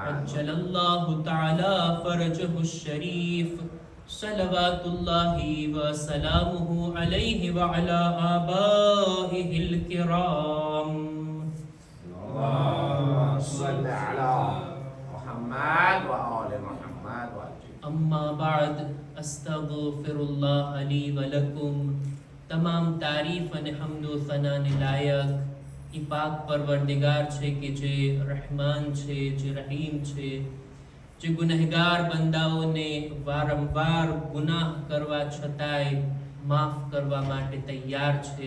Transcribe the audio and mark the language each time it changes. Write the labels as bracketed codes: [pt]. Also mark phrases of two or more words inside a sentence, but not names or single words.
[ar] عجل الله تعالى فرجه الشريف صلوات الله وسلامه عليه وعلى آبائه الكرام. اللهم صل على محمد وآل محمد. أما بعد أستغفر الله لي ولكم. [gu] તમામ તારીફ અને હમદો સનાને લાયક ઈ પાક પરવરદિગાર છે કે જે રહેમાન છે, જે રહીમ છે, જે ગુનહગાર બંદાઓને વારંવાર ગુનાહ કરવા છતાંય માફ કરવા માટે તૈયાર છે.